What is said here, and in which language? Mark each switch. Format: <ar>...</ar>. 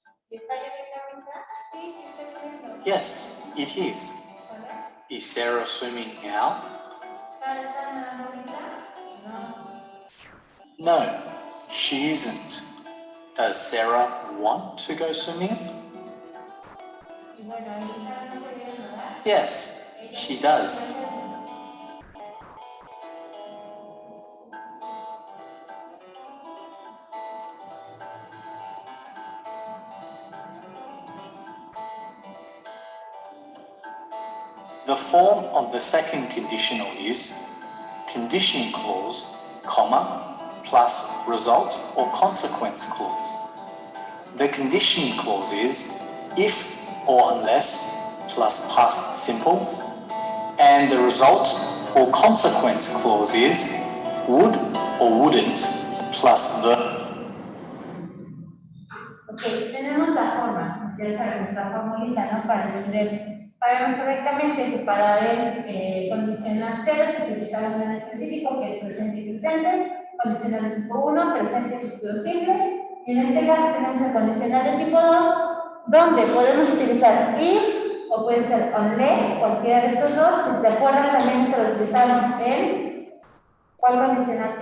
<es>¿Está lloviendo ahorita? Sí, sí está lloviendo.</es> <en>Yes, it is.</en> <es>¿Vale?</es> <en>Is Sarah swimming now?</en> <es>¿Sara está nadando ahorita? No.</es> <en>No, she isn't. Does Sarah want to go swimming?</en> <es>Y bueno, ahí Sara no quería nadar.</es> <en>Yes, she does. The form of the second conditional is condition clause, comma, plus result or consequence clause. The condition clause is if or unless plus past simple, and the result or consequence clause is would or wouldn't plus verb.</en> <es>Ok, tenemos la forma, ya sabes, nuestra formulita, ¿no? Para entender, para ver correctamente que para el condicional 0 se utiliza algo en específico que es presente y presente, condicional tipo 1, presente y futuro simple, y en este caso tenemos el condicional de tipo 2, donde podemos utilizar if o puede ser unless, cualquiera de estos dos, que si se acuerdan también se lo utilizamos en ¿cuál condicional?</es>